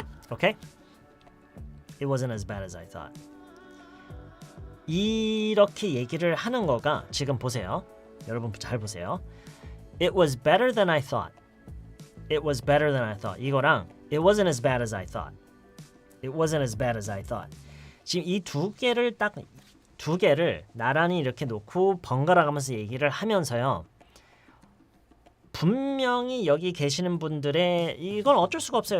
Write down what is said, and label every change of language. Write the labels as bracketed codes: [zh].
[en] Okay. It wasn't as bad as I thought. [ko] 이렇게 얘기를 하는 거가 지금 보세요. 여러분 잘 보세요. [en] It was better than I thought. It was better than I thought. [ko] 이거랑 [en] it wasn't as bad as I thought. It wasn't as bad as I thought. [ko] 지금 이 두 개를 나란히 이렇게 놓고 번갈아 가면서 얘기를 하면서요. 분명히 여기 계시는 분들의 이건 어쩔 수가 없어요.